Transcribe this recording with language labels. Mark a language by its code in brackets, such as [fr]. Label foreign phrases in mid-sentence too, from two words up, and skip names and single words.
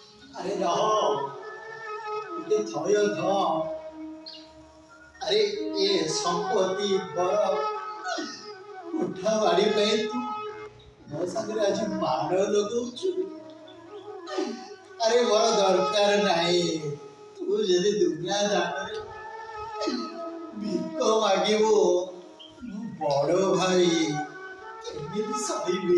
[hi] अरे रहो [or] ଟିକେ ଥୟ ଧ। [hi] अरे ये संपत्ति घर कोठा बाड़ी [or] ପାଇଁ ତୁ ମୋ ସାଙ୍ଗରେ ଆଜି ମାଡ଼ ଲଗାଉଛୁ। अरे ମୋର ଦରକାର ନାହିଁ। ତୁ ଯଦି ଦୁନିଆ ଦାଣ୍ଡରେ ଭିକ ମାଗିବୁ ମୁଁ ବଡ଼ ଭାଇ କେମିତି ସହିବି?